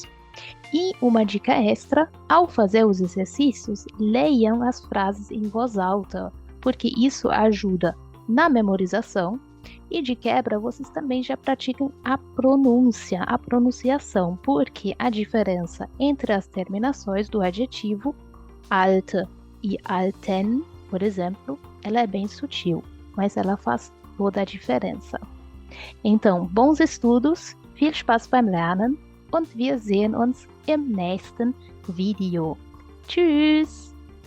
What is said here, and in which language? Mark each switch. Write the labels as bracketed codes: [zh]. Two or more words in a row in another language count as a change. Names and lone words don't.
[pt] E uma dica extra, ao fazer os exercícios, leiam as frases em voz alta, porque isso ajuda na memorização e de quebra vocês também já praticam a pronunciação, porque a diferença entre as terminações do adjetivo alte e alten, por exemplo, ela é bem sutil, mas ela faz toda a diferença. Então, bons estudos, [de] viel Spaß beim Lernen und wir sehen uns im nächsten Video. Tschüss!